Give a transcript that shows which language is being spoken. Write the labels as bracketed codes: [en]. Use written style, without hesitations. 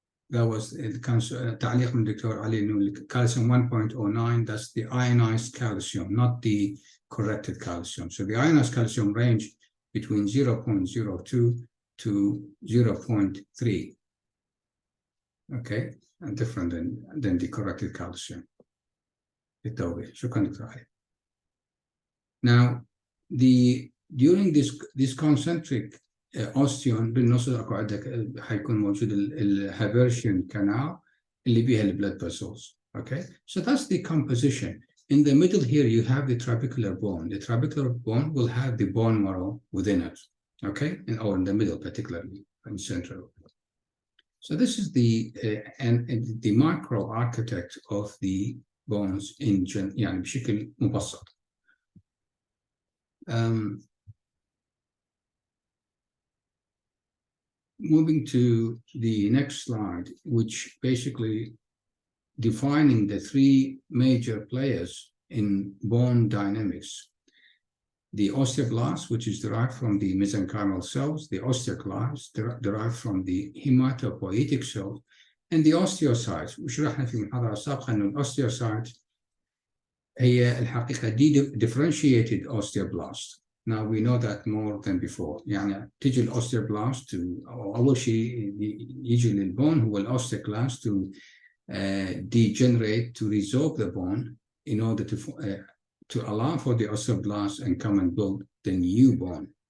[en] That was [ar] تعليق من الدكتور علي انه [en] calcium 1.09, that's the ionized calcium, not the corrected calcium. So the ionized calcium range between 0.02 to 0.3. Okay, and different than the corrected calcium. [ar] شكرا دكتور علي. [en] Now, during this concentric osteon [ar] بالنص اكو عندك حيكون موجود الهابرشيان canal اللي بيها البلاد vessels. [en] Okay, so that's the composition. In the middle here you have the trabecular bone. The trabecular bone will have the bone marrow within it. Okay, or in the middle particularly, in central. So this is the micro architect of the bones in [ar] يعني بشكل مبسط. [en] Moving to the next slide, which basically defining the three major players in bone dynamics. The osteoblast, which is derived from the mesenchymal cells, the osteoclast, derived from the hematopoietic cells, and the osteocytes. [ar] وشرحنا في محاضرة سابقة أن الأوستيوسايت هي الحقيقة [en] differentiated osteoblast. Now we know that more than before. [ar] يعني تيجي الأوستيوبلاست أول شيء يجي للبون هو الأوستيوكلاست [en] to degenerate, to resorb the bone in order to allow for the osteoblast and come and build the new bone.